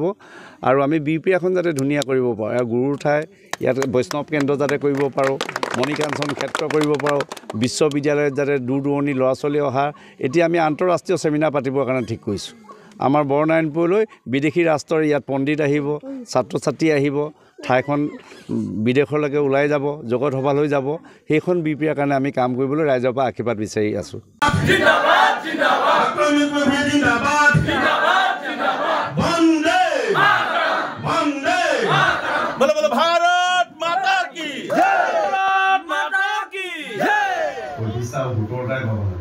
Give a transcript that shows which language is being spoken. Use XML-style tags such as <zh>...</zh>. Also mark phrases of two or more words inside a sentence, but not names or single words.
<as>আৰু আমি বিপিআখন যাতে ধুনীয়া কৰিব পাৰোঁ আৰু গুৰুৰ ঠাই ইয়াত বৈষ্ণৱ কেন্দ্ৰ যাতে কৰিব পাৰোঁ মণিকাঞ্চন ক্ষেত্ৰ কৰিব পাৰোঁ বিশ্ববিদ্যালয়ত যাতে দূৰ দূৰণি ল'ৰা ছোৱালী অহা এতিয়া আমি আন্তঃৰাষ্ট্ৰীয় চেমিনাৰ পাতিবৰ কাৰণে ঠিক কৰিছোঁ আমাৰ বৰনাৰায়ণপুৰলৈ বিদেশী ৰাষ্ট্ৰৰ ইয়াত পণ্ডিত আহিব ছাত্ৰ ছাত্ৰী আহিব ঠাইখন বিদেশলৈকে ওলাই যাব জগত সভালৈ যাব সেইখন বিপিআৰ কাৰণে আমি কাম কৰিবলৈ ৰাইজৰ পৰা আশীৰ্বাদ বিচাৰি আছোঁ</as> <hi>जिंदाबाद जिंदाबाद जिंदाबाद जिंदाबाद जिंदाबाद वंदे वंदे बोलो बोलो भारत माता की जय भारत माता की जय ओडिशा भूतोड़ाय बाबा</hi>